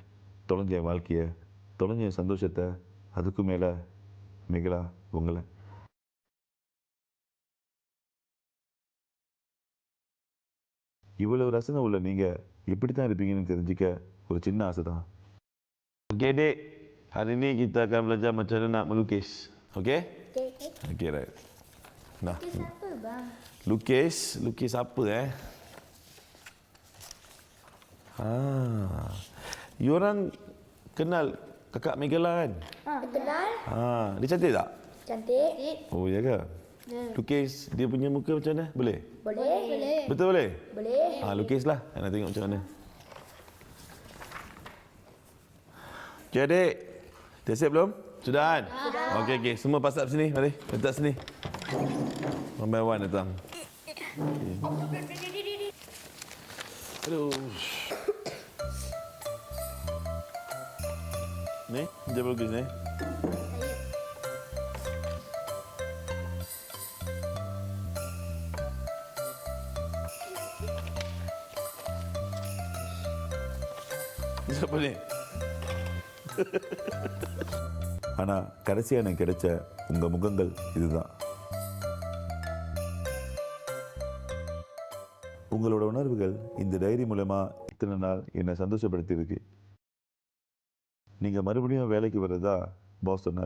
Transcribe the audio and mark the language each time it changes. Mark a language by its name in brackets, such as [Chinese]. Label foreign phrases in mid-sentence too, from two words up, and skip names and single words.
[Tamil] தொலைஞ்ச என் வாழ்க்கையை, தொலைஞ்ச என் சந்தோஷத்தை, அதுக்கும் மேலே மேகலா உங்களை. இவ்வளவு ரசனை உள்ள நீங்கள் எப்படி தான் இருப்பீங்கன்னு தெரிஞ்சுக்க ஒரு சின்ன ஆசை தான். [Malay] Okey dek, hari ni kita akan belajar macam mana nak melukis. Okey? Okey, right. Nah. Lukis apa bang? Lukis apa You orang kenal kakak Megala kan? Kenal? Dia cantik tak? Cantik. Oh, ya ke? Lukis dia punya muka macam mana? Boleh? Boleh. Betul boleh? Boleh. Lukislah. Nak tengok macam mana. Okey adik, dah siap belum? Sudah kan? Sudah. Okey, semua [English] pass up [Malay] sini, mari. Letak sini. [English] One by one [Malay] datang. Aduh. Ni, dia bagus ni. Siapa ni? [Tamil] ஆனால் கடைசியாக எனக்கு கிடைச்ச உங்கள் முகங்கள் இதுதான். உங்களோட உணர்வுகள் இந்த டைரி மூலமா இத்தனை நாள் என்னை சந்தோஷப்படுத்தியிருக்கு. நீங்கள் மறுபடியும் வேலைக்கு வர்றதா பாஸ் சொன்னார்.